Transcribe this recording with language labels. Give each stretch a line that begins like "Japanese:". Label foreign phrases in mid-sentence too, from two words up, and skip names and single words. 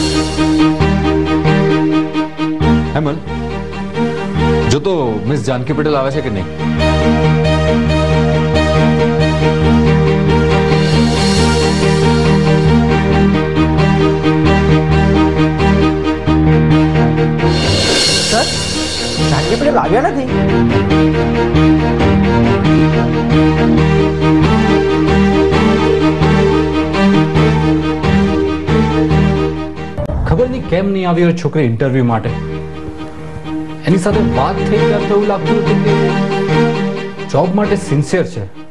Gujarati: હેમલ, જો તો મિસ જાનકી પટેલ આવે છે કે નહીં? सर, जानकी पटेल આવ્યા નથી. ખબર નહીં કેમ નહીં આવી એ છોકરી ઇન્ટરવ્યુ માટે. એની સાથે વાત થઈ ત્યારે તો એવું લાગતું હતું કે જોબ માટે સિન્સિયર છે.